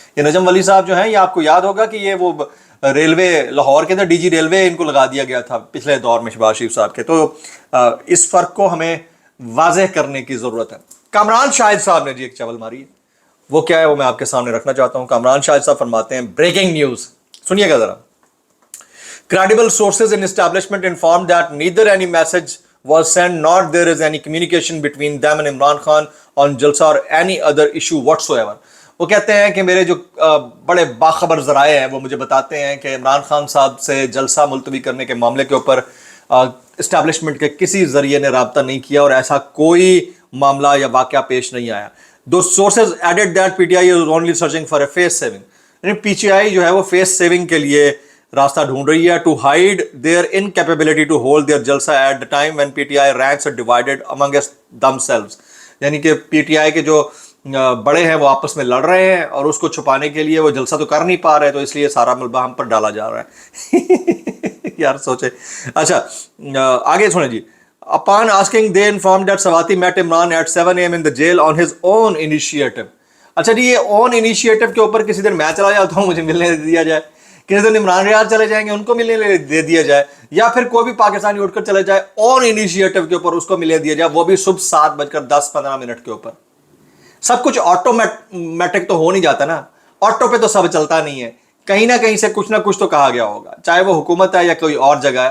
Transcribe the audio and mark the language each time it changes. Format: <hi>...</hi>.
<ur>یہ نجم ولی صاحب جو ہیں, یہ آپ کو یاد ہوگا کہ یہ وہ ریلوے لاہور کے اندر ڈی جی ریلوے ان کو لگا دیا گیا تھا پچھلے دور میں شہباز شریف صاحب کے. تو اس فرق کو ہمیں واضح کرنے کی ضرورت ہے. کامران شاہد صاحب نے جی ایک چاول ماری, وہ کیا ہے وہ میں آپ کے سامنے رکھنا چاہتا ہوں. کامران شاہد صاحب فرماتے ہیں, بریکنگ نیوز سنیے گا ذرا.</ur> <en>Credible sources in establishment informed that neither any message was sent nor there is any communication between them and Imran Khan on Jalsa or any other issue whatsoever.</en> <ur>وہ کہتے ہیں کہ میرے جو بڑے باخبر ذرائع ہیں وہ مجھے بتاتے ہیں کہ عمران خان صاحب سے جلسہ ملتوی کرنے کے معاملے کے اوپر اسٹیبلشمنٹ کے کسی ذریعے نے رابطہ نہیں کیا, اور ایسا کوئی معاملہ یا واقعہ پیش نہیں آیا.</ur> <en>Those sources added that PTI is only searching for a face saving.</en> <ur>یعنی پی ٹی آئی جو ہے وہ فیس سیونگ کے لیے راستہ ڈھونڈ رہی ہے,</ur> <en>To hide their incapability to hold their jalsa at the time when P T I ranks are divided among themselves.</en> <ur>یعنی کہ پی ٹی آئی کے جو بڑے ہیں وہ آپس میں لڑ رہے ہیں, اور اس کو چھپانے کے لیے وہ جلسہ تو کر نہیں پا رہے, تو اس لیے سارا ملبہ ہم پر ڈالا جا رہا ہے. یار سوچے. اچھا آگے سنیں جی.</ur> <en>Upon asking, they informed that Sawati met Imran at 7 AM in the jail on his own initiative.</en> <ur>اچھا جی, یہ اون انیشیٹو کے اوپر کسی دن میں چلا جاتا ہوں, مجھے ملنے دے دیا جائے, کسی دن عمران ریاض چلے جائیں گے ان کو ملنے دے دیا جائے, یا پھر کوئی بھی پاکستانی اٹھ کر چلے جائے اون انیشیٹو کے اوپر اس کو ملنے دیا جائے, وہ بھی صبح 7:10-15 کے اوپر. سب کچھ آٹومیٹک تو ہو نہیں جاتا نا, آٹو پہ تو سب چلتا نہیں ہے, کہیں نہ کہیں سے کچھ نہ کچھ تو کہا گیا ہوگا, چاہے وہ حکومت ہے یا کوئی اور جگہ ہے.</ur>